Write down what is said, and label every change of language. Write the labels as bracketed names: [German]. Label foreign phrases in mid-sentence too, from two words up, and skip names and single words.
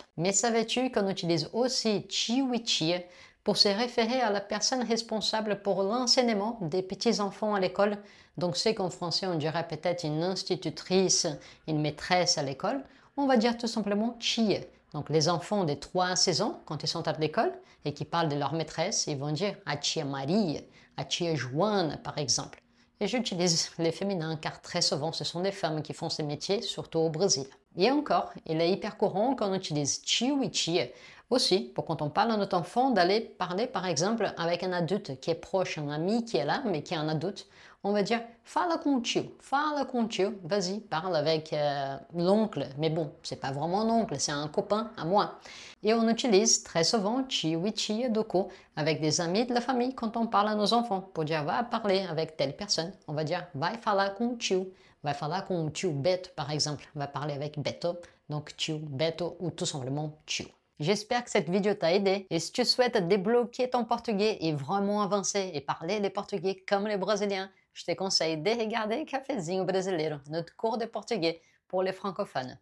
[French] Mais savais-tu qu'on utilise aussi tio et tia pour se référer à la personne responsable pour l'enseignement des petits-enfants à l'école? Donc c'est qu'en français on dirait peut-être une institutrice, une maîtresse à l'école. On va dire tout simplement tia. Donc les enfants de 3 à 16 ans, quand ils sont à l'école et qui parlent de leur maîtresse, ils vont dire [Portuguese] a tia Maria, a tia Joana [French] par exemple. Et j'utilise les féminins car très souvent ce sont des femmes qui font ces métiers, surtout au Brésil. Et encore, il est hyper courant qu'on utilise tio et tia aussi pour quand on parle à notre enfant d'aller parler par exemple avec un adulte qui est proche, un ami qui est là mais qui est un adulte. On va dire [Portuguese] fala com o tio, [French] vas-y, parle avec l'oncle, mais bon, c'est pas vraiment un oncle, c'est un copain à moi. Et on utilise très souvent tio et tia do coup avec des amis de la famille quand on parle à nos enfants pour dire va parler avec telle personne. On va dire [Portuguese] vai falar com o tio, vai falar com o tio Beto [French] par exemple, va parler avec Beto, donc tio, Beto ou tout simplement tio. J'espère que cette vidéo t'a aidé et si tu souhaites débloquer ton portugais et vraiment avancer et parler les portugais comme les brésiliens, je te conseille de regarder Cafezinho Brasileiro, notre cours de portugais pour les francophones.